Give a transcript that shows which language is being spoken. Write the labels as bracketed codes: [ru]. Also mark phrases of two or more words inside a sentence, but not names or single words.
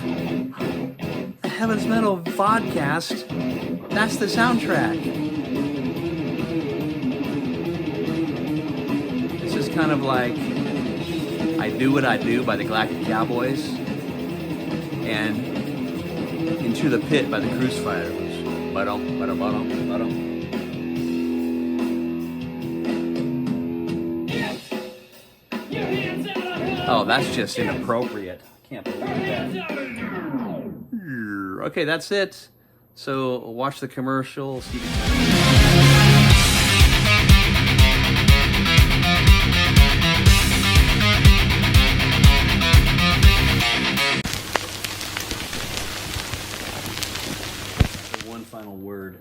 [en] Heaven's Metal Vodcast, that's the soundtrack. This is kind of like I Do What I Do by the Galactic Cowboys and Into the Pit by the Crucifighters. Ba-dum, ba-dum, ba-dum, ba-dum. Oh, that's just inappropriate. I can't believe that. Okay, that's it. So watch the commercial. See one final word.